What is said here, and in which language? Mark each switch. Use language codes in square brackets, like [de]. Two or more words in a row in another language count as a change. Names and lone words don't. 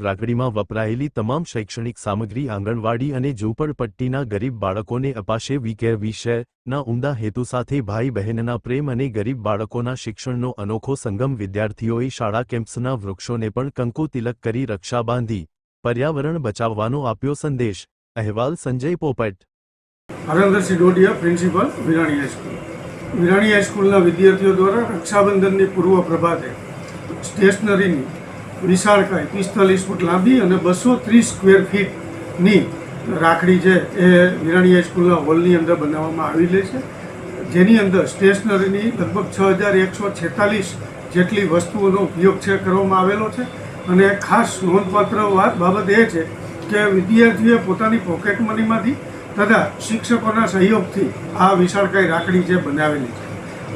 [gu] રાખડીમાં વપરાયેલી તમામ શૈક્ષણિક સામગ્રી આંગણવાડી અને ઝૂંપડપટ્ટીના ગરીબ બાળકોને અપાશે। વિષયના ઉમદા હેતુ સાથે ભાઈ બહેનના પ્રેમ અને ગરીબ બાળકોના શિક્ષણનો અનોખો સંગમ। વિદ્યાર્થીઓએ શાળા કેમ્પસના વૃક્ષોને પણ કંકુ તિલક કરી રક્ષા બાંધી પર્યાવરણ બચાવવાનો આપ્યો સંદેશ। અહેવાલ સંજય પોપટ। હરેન્દ્રસિંહ ડોડિયા, પ્રિન્સિપલ, વિરાણી હાઈસ્કૂલ। વિરાણી હાઈસ્કૂલના વિદ્યાર્થીઓ દ્વારા રક્ષાબંધનની પૂર્વ પ્રભાતે સ્ટેશનરીની વિશાળકાય 45 ફૂટ લાંબી અને 230 સ્ક્વેર ફીટની રાખડી છે એ વિરાણી હાઈસ્કૂલના હોલની અંદર બનાવવામાં આવેલી છે, જેની અંદર સ્ટેશનરીની લગભગ 6146 જેટલી વસ્તુઓનો ઉપયોગ કરવામાં આવેલો છે। અને ખાસ નોંધપાત્ર બાબત એ છે કે વિદ્યાર્થીઓએ પોતાની પોકેટ મનીમાંથી તથા શિક્ષકોના સહયોગથી આ વિશાળકાય રાખડી જે બનાવેલી છે।